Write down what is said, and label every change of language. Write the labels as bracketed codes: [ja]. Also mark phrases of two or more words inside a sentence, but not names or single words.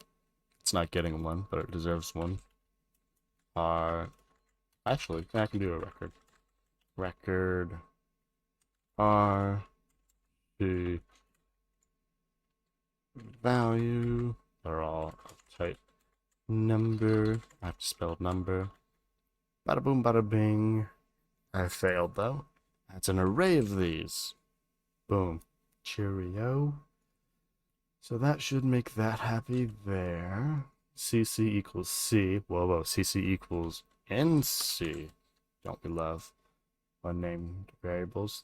[en] It's not getting one, but it deserves one. Actually, I can do a record. Record R the value. They're all type number. I have to spell number. Bada boom, bada bing. I failed though. That's an array of these. Boom. Cheerio. So that should make that happy there. CC equals C. Whoa, CC equals NC. Don't we love unnamed variables?